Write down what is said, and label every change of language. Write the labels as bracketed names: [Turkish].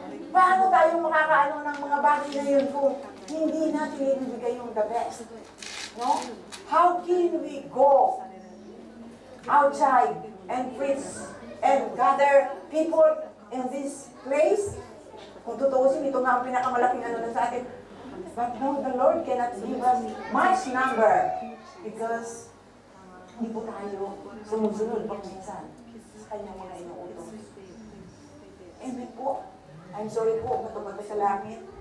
[Filipino] Paano tayo makakaano ng mga bagay na yun kung hindi natin ibigay yung [English] the best? No? How can we go outside and preach and gather people in this place? [Filipino] Kung tutuusin, ito nga ang pinakamalaking na sa atin. [English] But no, the Lord cannot give us much number because [Filipino] hindi po tayo sumusunod pag minsan sa kanyang mga inuutos. Amen po. [English] I'm sorry [Filipino] po, matupad sa langit.